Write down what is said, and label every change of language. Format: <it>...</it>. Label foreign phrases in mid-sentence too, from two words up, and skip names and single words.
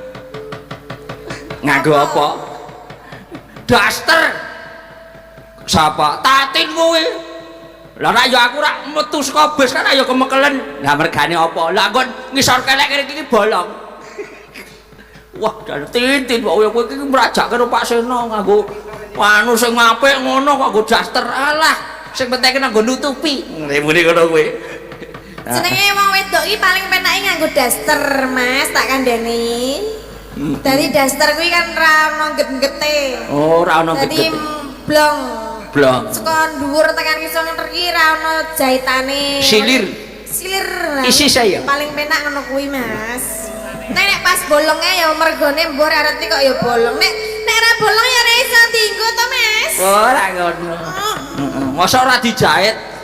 <jv>apa daster sapa Tatin kuwi lah nek ya aku rak metu saka bis kan ayo kemekelen lah mergane apa lah nggon ngisor kelek kene iki bolong Wah, dan tintin kok kowe iki mrajak karo Pak Seno nganggo anu sing apik ngono kok nggo daster. Alah, sing penting nganggo nutupi. Muni ngono kowe. Senenge wong wedok iki paling penake nganggo daster, Mas, tak kandhani. Dari daster kuwi kan ra ono get-gete. Oh, ra ono Dadi get-get. blong. Blong. Saka dhuwur tekan kisah ngerti ra ono jahitane. Silir. Silir. Lah. Isi saya. Paling penak ngono kuwi, Mas. Nek pas bolongnya ya mergone mbok arep kok ya bolong. Nek ra bolong ya ora iso dienggo to, Mas. Ora ngono. Heeh. Mosok ora dijahit.</jv>